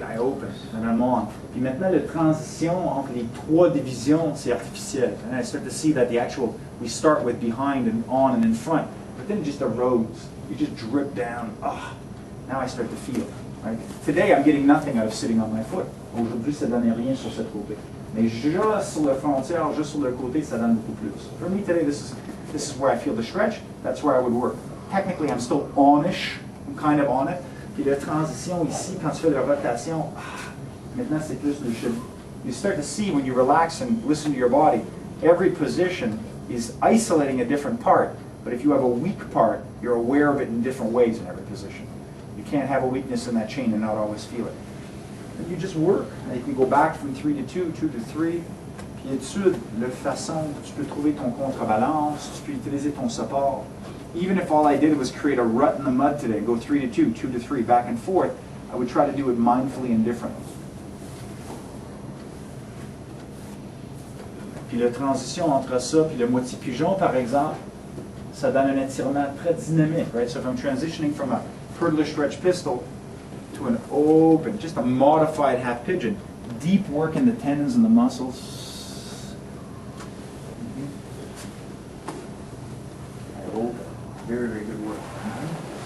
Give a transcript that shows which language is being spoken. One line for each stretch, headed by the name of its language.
English: I open and I'm on.
French: Puis maintenant, la transition entre les 3 divisions, c'est artificiel.
English: And I start to see that we start with behind and on and in front. but then it just erodes. You just drip down. Ah, now I start to feel. Right? Today, I'm getting nothing out of sitting on my foot.
French: Aujourd'hui, ça donne rien sur cette côté. Mais juste sur le frontière, juste sur le côté, ça donne beaucoup plus.
English: For me today, this is where I feel the stretch. That's where I would work. Technically, I'm still on-ish. I'm kind of on it.
French: Puis la transition ici, quand tu fais la rotation, maintenant c'est plus le jeu.
English: You start to see when you relax and listen to your body, every position is isolating a different part. But if you have a weak part, you're aware of it in different ways in every position. You can't have a weakness in that chain and not always feel it. And you just work. And you can go back from 3 to 2, 2 to 3.
French: Puis étude la façon que tu peux trouver ton contrebalance, tu peux utiliser ton support.
English: Even if all I did was create a rut in the mud today, go 3 to 2, 2 to 3, back and forth, I would try to do it mindfully and differently.
French: Puis la transition entre ça puis le moitié pigeon, par exemple, ça donne un étirement très dynamique,
English: right? So if I'm transitioning from a purlish stretch pistol to an open, just a modified half pigeon, deep work in the tendons and the muscles. I open. Very, very good work.